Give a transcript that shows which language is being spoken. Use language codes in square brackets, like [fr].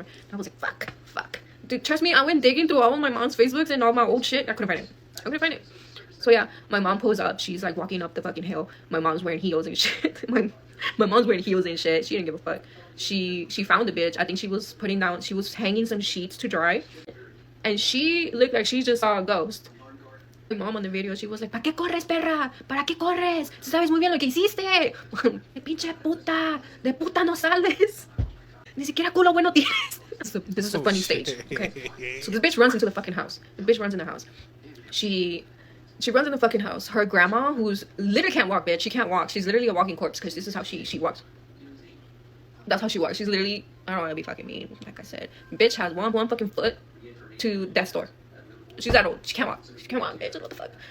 [en] And I was like, fuck. Dude, trust me, I went digging through all of my mom's Facebooks and all my old shit. I couldn't find it. So yeah, my mom pulls up. She's like walking up the fucking hill. My mom's wearing heels and shit. My mom's wearing heels and shit. She didn't give a fuck. She found the bitch. I think she was hanging some sheets to dry, and she looked like she just saw a ghost. My mom on the video, she was like, [es] ¿para qué corres, perra? ¿Para qué corres? Sabes muy bien lo que hiciste. Pinche puta, de puta no sales. Ni siquiera culo bueno tienes. [en] This is a funny stage. Okay, so this bitch runs into the fucking house. The bitch runs in the house. She runs in the fucking house. Her grandma, who's literally can't walk, bitch. She can't walk. She's literally a walking corpse because this is how she walks. That's how she walks. She's literally, I don't want to be fucking mean. Like I said, bitch has one fucking foot to death's door. She's that old. She can't walk. She can't walk, bitch. What the fuck?